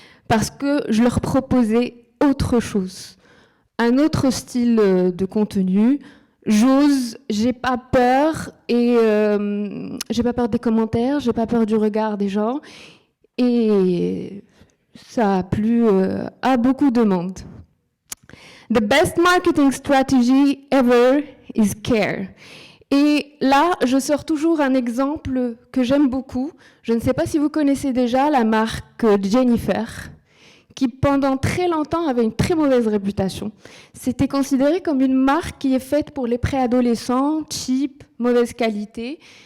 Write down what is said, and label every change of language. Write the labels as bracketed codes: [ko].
[fr] Parce que je leur proposais autre chose. Un autre style de contenu. J'ose, j'ai pas peur. Et j'ai pas peur des commentaires, j'ai pas peur du regard des gens. Et ça a plu à beaucoup de monde. [en] The best marketing strategy ever is care. [fr] Et là, je sors toujours un exemple que j'aime beaucoup. Je ne sais pas si vous connaissez déjà la marque Jennifer, qui pendant très longtemps avait une très mauvaise réputation. C'était considéré comme une marque qui est faite pour les préadolescents, cheap, mauvaise qualité.